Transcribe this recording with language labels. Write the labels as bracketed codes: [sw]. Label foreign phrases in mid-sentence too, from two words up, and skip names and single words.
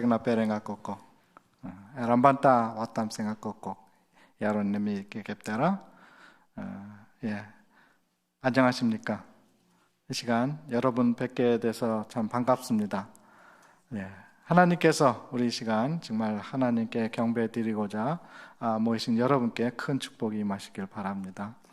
[ko] na perenga koko, rambanta watam senga koko, yaron nemi kekeptera, 예, 안녕하십니까? 이 시간 여러분 뵙게 돼서 참 반갑습니다. 예, 하나님께서 우리 이 시간 정말 하나님께 경배 드리고자 모이신 여러분께 큰 축복이 임하시길 바랍니다.